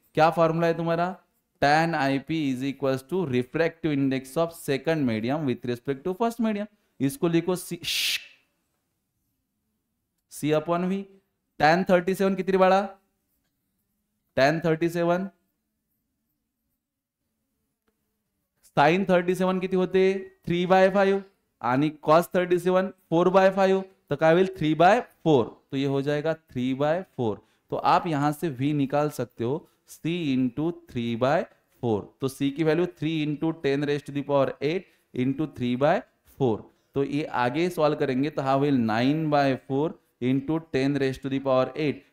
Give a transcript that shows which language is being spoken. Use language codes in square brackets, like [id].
[hi] क्या फॉर्मूला है तुम्हारा? [en] tan IP is equal to refractive index of second medium with respect to first medium. [hi] इसको लिखो C upon V। [mr] tan 37 कितनी बाळा? tan 37 साइन 37 किती होते? 3/5, आणि cos 37 4/5, तो क्या होईल? [hi] 3/4, तो ये हो जाएगा 3/4। तो आप यहां से v निकाल सकते हो c इंटू 3/4, तो c की वैल्यू 3 इंटू 10⁸ इंटू 3/4। तो ये आगे सॉल्व करेंगे तो हाँ होईल 9/4 इंटू 10⁸।